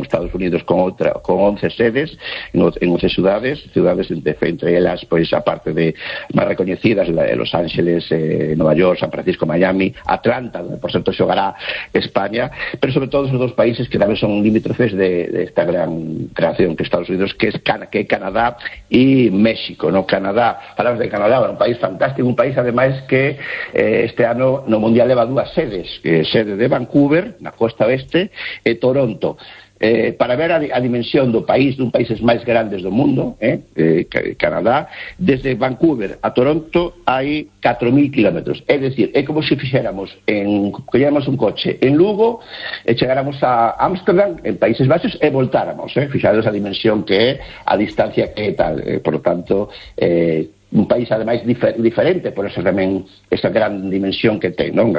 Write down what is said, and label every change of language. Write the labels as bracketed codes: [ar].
[es] Estados Unidos con 11 sedes en 11 ciudades entre ellas, pues aparte de más reconocidas, Los Ángeles, Nueva York, San Francisco, Miami, Atlanta, donde por cierto jugará España, pero sobre todo esos dos países que también son limítrofes de esta gran creación que Estados Unidos, que es Canadá y México, ¿no? Canadá, hablamos de Canadá, un país fantástico, un país además que este año no mundial lleva dos sedes, sede de Vancouver, [gl] na costa oeste, e Toronto. Para ver a dimensión do país, dun países máis grandes do mundo, Canadá, desde Vancouver a Toronto hai 4.000 kilómetros. É dicir, é como se fixéramos, colléramos un coche en Lugo, chegáramos a Ámsterdam, en Países Baixos, e voltáramos. Fixáramos a dimensión que é, a distancia que é tal. [es] Por lo tanto, un país además diferente, por eso también esa gran dimensión que tiene, ¿no?